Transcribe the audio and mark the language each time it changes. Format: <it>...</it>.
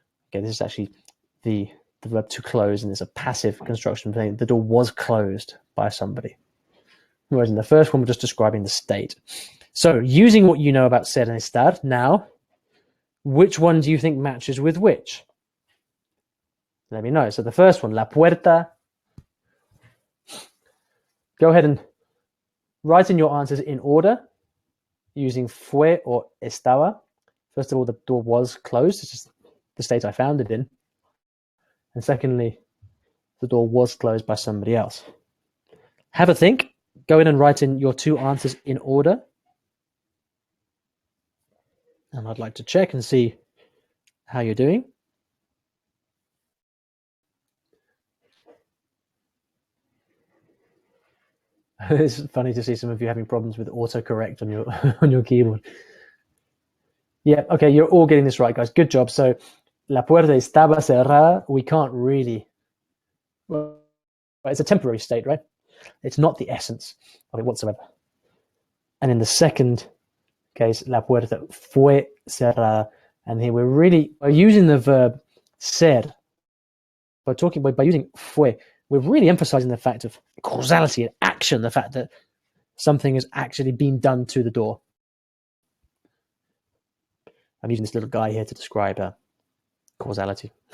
<en>Okay, this is actually the verb to close, and it's a passive construction saying the door was closed by somebody. Whereas in the first one, we're just describing the state. So using what you know about ser and estar, now, which one do you think matches with which? Let me know. So the first one, la puerta. Go ahead and write in your answers in order using fue or estaba. First of all, the door was closed. It's just the state I found it in. And secondly, the door was closed by somebody else. Have a think. Go in and write in your two answers in order. And I'd like to check and see how you're doing. It's funny to see some of you having problems with autocorrect on your on your keyboard. Yeah, okay, you're all getting this right, guys. Good job.</en> <es>So, la puerta estaba cerrada.</es> <en>We can't really. Well, it's a temporary state, right? It's not the essence of it whatsoever. And in the second case,</en> <es>la puerta fue cerrada.</es> <en>And here we're using the verb ser. By using fue, we're really emphasizing the fact of causality and action, the fact that something has actually been done to the door. I'm using this little guy here to describe causality.</en>